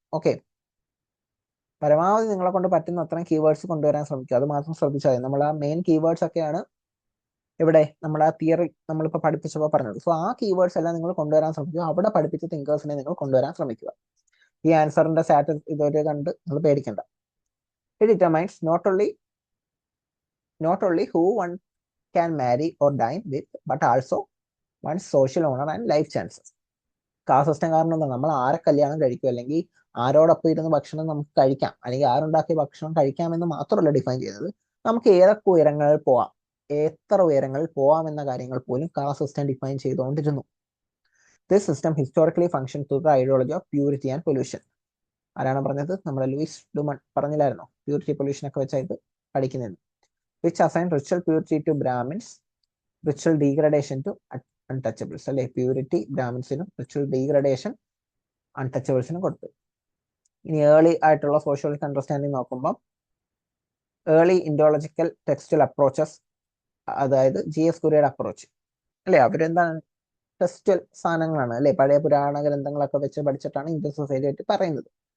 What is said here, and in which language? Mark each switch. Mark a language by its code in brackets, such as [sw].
[ml] Okay, പരമാവധി നിങ്ങളെ കൊണ്ട് പറ്റുന്ന അത്രയും കീവേഡ്സ് കൊണ്ടുവരാൻ ശ്രമിക്കുക. അത് മാത്രം ശ്രദ്ധിച്ചാൽ നമ്മൾ ആ മെയിൻ കീവേഡ്സ് ഒക്കെയാണ് ഇവിടെ നമ്മൾ ആ തിയറി നമ്മളിപ്പോൾ പഠിപ്പിച്ചപ്പോൾ പറഞ്ഞത്. സോ ആ കീവേഡ്സ് എല്ലാം നിങ്ങൾ കൊണ്ടുവരാൻ ശ്രമിക്കുക. അവിടെ പഠിപ്പിച്ച തിങ്കേഴ്സിനെ നിങ്ങൾ കൊണ്ടുവരാൻ ശ്രമിക്കുക. ഈ ആൻസറിന്റെ സ്റ്റാറ്റസ് ഇതുവരെ കണ്ട് നിങ്ങൾ പേടിക്കണ്ട. [en] It determines not only who one can marry or dine with, but also one's social honor and life chances. [ml] Caste system കാരണം എന്താ, നമ്മൾ ആരെ കല്യാണം കഴിക്കും, അല്ലെങ്കിൽ ആരോടൊപ്പം ഇരുന്ന് ഭക്ഷണം നമുക്ക് കഴിക്കാം, അല്ലെങ്കിൽ ആരുണ്ടാക്കിയ ഭക്ഷണം കഴിക്കാമെന്ന് മാത്രമല്ല ഡിഫൈൻ ചെയ്യുന്നത്, നമുക്ക് ഏതൊക്കെ ഉയരങ്ങളിൽ പോവാം, എത്ര ഉയരങ്ങളിൽ പോവാം എന്ന കാര്യങ്ങൾ പോലും കാസ്റ്റ് സിസ്റ്റം ഡിഫൈൻ ചെയ്തുകൊണ്ടിരുന്നു. [en] This system historically function through the ideology of purity and pollution. [ml] ആരാണ് പറഞ്ഞത്? നമ്മുടെ ലൂയിസ് ഡുമൺ പറഞ്ഞില്ലായിരുന്നോ, പ്യൂരിറ്റി പൊല്യൂഷൻ ഒക്കെ വെച്ചായിട്ട് പഠിക്കുന്നത്. [en] which assign ritual purity to Brahmins, ritual degradation to untouchables. [ml] അല്ലെ, പ്യൂരിറ്റി ബ്രാഹ്മിൻസിനും റിച്വൽ ഡീഗ്രഡേഷൻ അൺടച്ചബിൾസിനും കൊടുത്തു. ഇനി ഏർലി ആയിട്ടുള്ള സോഷ്യോളജിക്കൽ അണ്ടർസ്റ്റാൻഡിങ് നോക്കുമ്പോൾ ഏർലി ഇൻഡോളജിക്കൽ ടെക്സ്റ്റൽ അപ്രോച്ചസ്, അതായത് GS കുര്യയുടെ അപ്രോച്ച് അല്ലെ, അവരെന്താണ് ടെക്സ്റ്റൽ സാധനങ്ങളാണ് അല്ലെ, പഴയ പുരാണ ഗ്രന്ഥങ്ങളൊക്കെ വെച്ച് പഠിച്ചിട്ടാണ് ഇന്ത്യൻ സൊസൈറ്റി ആയിട്ട് പറയുന്നത്.